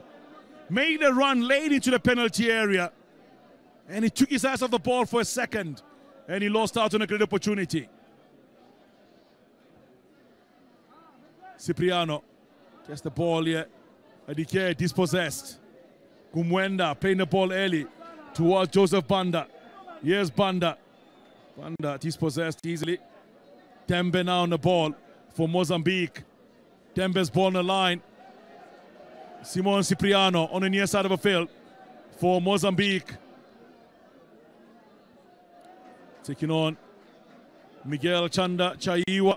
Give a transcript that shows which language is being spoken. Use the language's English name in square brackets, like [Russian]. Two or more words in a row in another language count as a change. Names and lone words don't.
[English] Made a run late into the penalty area. And he took his eyes off the ball for a second. And he lost out on a great opportunity. Cipriano gets the ball here. Adike dispossessed. Kumwenda playing the ball early towards Joseph Banda. Here's Banda. Banda dispossessed easily. Tembe now on the ball for Mozambique. Tembe's ball on the line. Simon Cipriano on the near side of the field for Mozambique. Taking on Miguel Chanda Chaiwa.